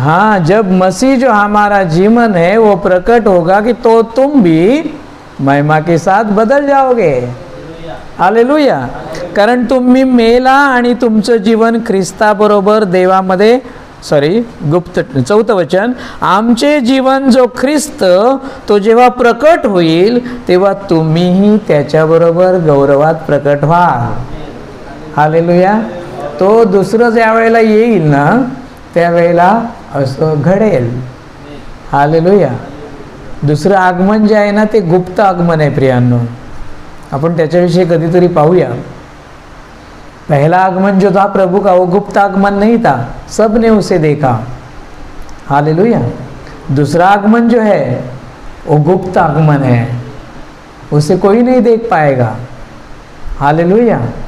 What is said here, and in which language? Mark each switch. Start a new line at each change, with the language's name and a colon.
Hindi: हाँ, जब मसीह जो हमारा जीवन है वो प्रकट होगा कि तो तुम भी महिमा के साथ बदल जाओगे. हालेलुया.
Marathi: कारण तुम्ही मेला आणि तुमचं जीवन ख्रिस्ताबरोबर देवामध्ये, गुप्त 4 वचन, आमचे जीवन जो ख्रिस्त तो जेव्हा प्रकट होईल तेव्हा तुम्हीही त्याच्याबरोबर गौरवात प्रकट व्हा. हालेलुया. तो दुसरं ज्या वेळेला येईल ना त्यावेळेला असं घडेल. हालेलुया. दुसरं आगमन जे आहे ना ते गुप्त आगमन आहे प्रियांनो. आपण त्याच्याविषयी कधीतरी पाहूया.
Hindi: पहला आगमन जो था प्रभु का वो गुप्त आगमन नहीं था, सब ने उसे देखा. हालेलुया. दूसरा आगमन जो है वो गुप्त आगमन है, उसे कोई नहीं देख पाएगा. हालेलुया.